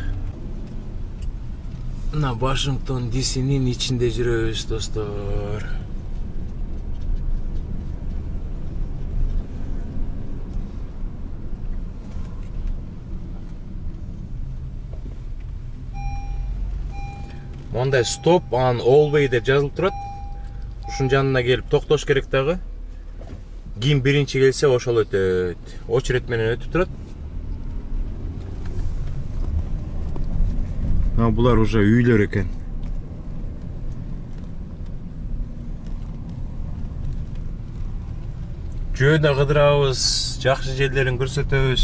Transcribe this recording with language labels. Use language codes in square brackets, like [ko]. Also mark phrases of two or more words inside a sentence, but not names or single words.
[ky] Мына Вашингтон ДСнин ичинде жүрөбүз, достор. Мондай [en] stop on all way [ky] деп жазылып турат. Ушун жанына келип токтош керек дагы. Ким биринчи келсе ошол өтөт. Очередь менен өтүп турат. Булар уже үйлөр экен. Жөнө кыдырабыз, жакшы жерлерин көрсөтөбүз.